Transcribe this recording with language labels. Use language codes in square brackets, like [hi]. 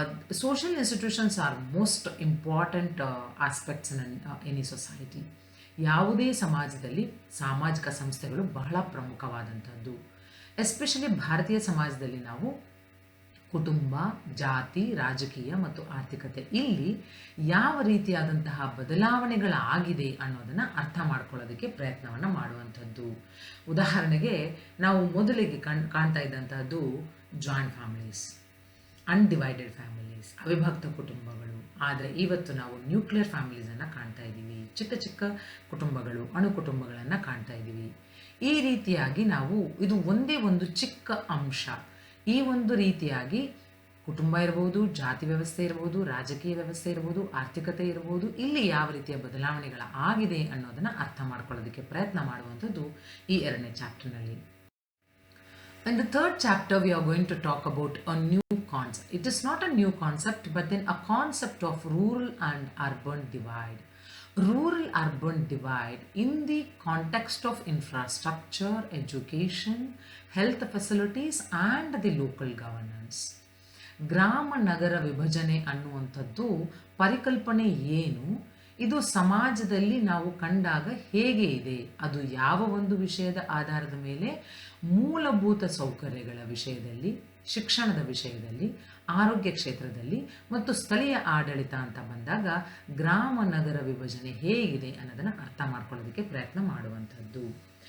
[en] Social institutions are most important aspects in any society. [kn] ಯಾವುದೇ ಸಮಾಜದಲ್ಲಿ ಸಾಮಾಜಿಕ ಸಂಸ್ಥೆಗಳು ಬಹಳ ಪ್ರಮುಖವಾದಂಥದ್ದು. ಎಸ್ಪೆಷಲಿ ಭಾರತೀಯ ಸಮಾಜದಲ್ಲಿ ನಾವು ಕುಟುಂಬ, ಜಾತಿ, ರಾಜಕೀಯ ಮತ್ತು ಆರ್ಥಿಕತೆ ಇಲ್ಲಿ ಯಾವ ರೀತಿಯಾದಂತಹ ಬದಲಾವಣೆಗಳಾಗಿದೆ ಅನ್ನೋದನ್ನು ಅರ್ಥ ಮಾಡ್ಕೊಳ್ಳೋದಕ್ಕೆ ಪ್ರಯತ್ನವನ್ನು ಮಾಡುವಂಥದ್ದು. ಉದಾಹರಣೆಗೆ ನಾವು ಮೊದಲಿಗೆ ಕಾಣ್ತಾ ಇದ್ದಂತಹದ್ದು ಜಾಯಿಂಟ್ ಫ್ಯಾಮಿಲೀಸ್, ಅನ್ಡಿವೈಡೆಡ್ ಫ್ಯಾಮಿಲೀಸ್, ಅವಿಭಕ್ತ ಕುಟುಂಬಗಳು. ಆದರೆ ಇವತ್ತು ನಾವು ನ್ಯೂಕ್ಲಿಯರ್ ಫ್ಯಾಮಿಲೀಸನ್ನು ಕಾಣ್ತಾ ಇದ್ದೀವಿ, ಚಿಕ್ಕ ಚಿಕ್ಕ ಕುಟುಂಬಗಳು, ಅಣು ಕುಟುಂಬಗಳನ್ನು ಕಾಣ್ತಾ ಇದ್ದೀವಿ. ಈ ರೀತಿಯಾಗಿ ನಾವು ಇದು ಒಂದೇ ಒಂದು ಚಿಕ್ಕ ಅಂಶ. ಈ ಒಂದು ರೀತಿಯಾಗಿ ಕುಟುಂಬ ಇರ್ಬೋದು, ಜಾತಿ ವ್ಯವಸ್ಥೆ ಇರ್ಬೋದು, ರಾಜಕೀಯ ವ್ಯವಸ್ಥೆ ಇರ್ಬೋದು, ಆರ್ಥಿಕತೆ ಇರ್ಬೋದು, ಇಲ್ಲಿ ಯಾವ ರೀತಿಯ ಬದಲಾವಣೆಗಳ ಆಗಿದೆ ಅನ್ನೋದನ್ನು ಅರ್ಥ ಮಾಡ್ಕೊಳ್ಳೋದಕ್ಕೆ ಪ್ರಯತ್ನ ಮಾಡುವಂಥದ್ದು ಈ 2ನೇ ಚಾಪ್ಟರ್ನಲ್ಲಿ. [en] In the 3rd chapter, we are going to talk about a new concept. It is not a new concept, but then a concept of rural and urban divide. Rural-urban divide in the context of infrastructure, education, health facilities and the local governance. [kn] ಗ್ರಾಮ ನಗರ ವಿಭಜನೆ ಅನ್ನುವಂಥದ್ದು ಪರಿಕಲ್ಪನೆ ಏನು, ಇದು ಸಮಾಜದಲ್ಲಿ ನಾವು ಕಂಡಾಗ ಹೇಗೆ ಇದೆ, ಅದು ಯಾವ ಒಂದು ವಿಷಯದ ಆಧಾರದ ಮೇಲೆ, ಮೂಲಭೂತ ಸೌಕರ್ಯಗಳ ವಿಷಯದಲ್ಲಿ, ಶಿಕ್ಷಣದ ವಿಷಯದಲ್ಲಿ, ಆರೋಗ್ಯ ಕ್ಷೇತ್ರದಲ್ಲಿ ಮತ್ತು ಸ್ಥಳೀಯ ಆಡಳಿತ ಅಂತ ಬಂದಾಗ ಗ್ರಾಮ ನಗರ ವಿಭಜನೆ ಹೇಗಿದೆ ಅನ್ನೋದನ್ನು ಅರ್ಥ ಮಾಡ್ಕೊಳ್ಳೋದಕ್ಕೆ ಪ್ರಯತ್ನ ಮಾಡುವಂಥದ್ದು.